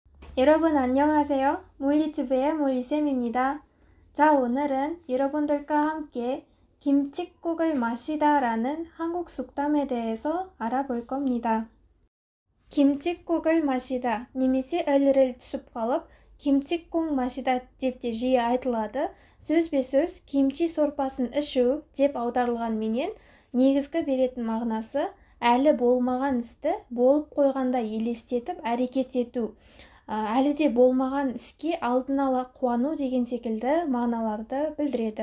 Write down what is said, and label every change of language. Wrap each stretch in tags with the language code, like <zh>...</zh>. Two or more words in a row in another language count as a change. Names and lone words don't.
<ko>여러분 안녕하세요. 물리튜브의 물리쌤입니다. 자, 오늘은 여러분들과 함께 김칫국을 마시다 라는 한국 속담에 대해서 알아볼 겁니다. 김칫국을 마시다</ko> <kk>немесе іліріл түсіп қалып,</kk> <ko>김칫국 마시다</ko> <kk>деп те жиі айтылады. Сөзбе-сөз кимчи сорпасын ішу деп аударылғанменен негізгі беретін мағынасы әлі болмаған істі болып қойғанда елестетіп әрекет ету. Әлі де болмаған іске алдын ала қуану деген секілді мағыналарды білдіреді.</kk>